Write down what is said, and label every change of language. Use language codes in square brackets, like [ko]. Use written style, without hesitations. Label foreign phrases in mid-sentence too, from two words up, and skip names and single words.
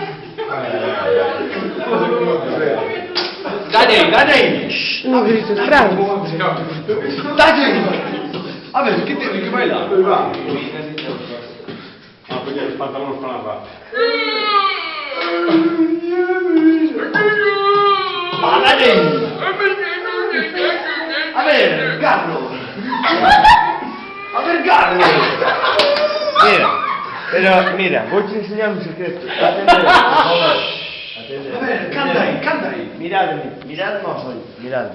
[it] Dai! No, vedete, strano. Dai! Vabbè, che vai là? Dove va? Ah, perché il pantalone fa una parte. Ma dai! [es] A ver, Carlo! A ver, Carlo! Mira, voy a enseñar un secreto. A ver, canta ahí. [gl] Miradme aos ollos, miradme.